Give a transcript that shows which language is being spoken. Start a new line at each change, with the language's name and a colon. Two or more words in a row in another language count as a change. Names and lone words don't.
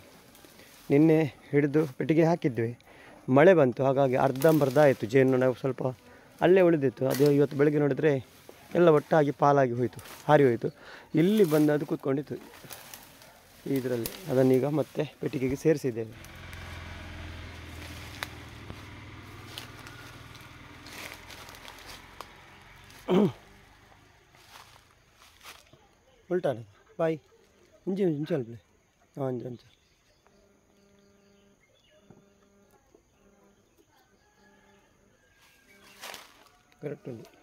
Kannada: ನಿನ್ನೆ ಹಿಡಿದು ಪೆಟ್ಟಿಗೆ ಹಾಕಿದ್ವಿ, ಮಳೆ ಬಂತು, ಹಾಗಾಗಿ ಅರ್ಧಂಬರ್ಧ ಆಯಿತು ಜೇನು. ನಾವು ಸ್ವಲ್ಪ ಅಲ್ಲೇ ಉಳಿದಿತ್ತು. ಅದು ಇವತ್ತು ಬೆಳಗ್ಗೆ ನೋಡಿದರೆ ಎಲ್ಲ ಒಟ್ಟಾಗಿ ಪಾಲಾಗಿ ಹೋಯಿತು, ಹಾರಿ ಹೋಯಿತು. ಇಲ್ಲಿ ಬಂದು ಅದು ಕೂತ್ಕೊಂಡಿತ್ತು ಇದರಲ್ಲಿ. ಅದನ್ನೀಗ ಮತ್ತೆ ಪೆಟ್ಟಿಗೆಗೆ ಸೇರಿಸಿದ್ದೇವೆ.
Tulu: ಉಲ್ಟಾನ ಬಾಯ್ ಇಂಚೆ ಇಂಚೆ ಅಲ್ಪಲೆ ಅಂಚೆ ಅಂಚೆ ಕರೆಕ್ಟ್ ಉಂಟು.